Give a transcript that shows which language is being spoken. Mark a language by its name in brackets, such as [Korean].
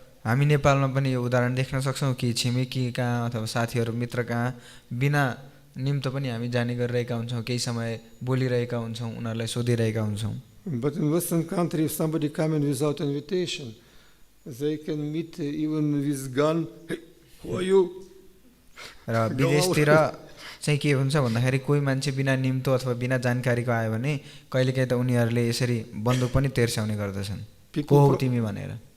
[Nepali] हामी नेपालमा पनि यो उदाहरण देख्न सक्छौँ कि छिमेकी कहाँ अथवा साथीहरू मित्र कहाँ बिना निम्तो पनि हामी जाने गरिरहेका हुन्छौँ, केही समय बोलिरहेका हुन्छौँ, उनीहरूलाई सोधिरहेका हुन्छौँ। [English] But in Western country, if somebody coming without invitation, they can meet even with gun. Hey, who are you? [Nepali] र विदेशतिर चाहिँ के हुन्छ भन्दाखेरि कोही मान्छे बिना निम्तो अथवा बिना जानकारीको आयो भने कहिलेकाहीँ त उनीहरूले यसरी बन्दुक पनि तेर्स्याउने गर्दछन्, को हौ तिमी भनेर।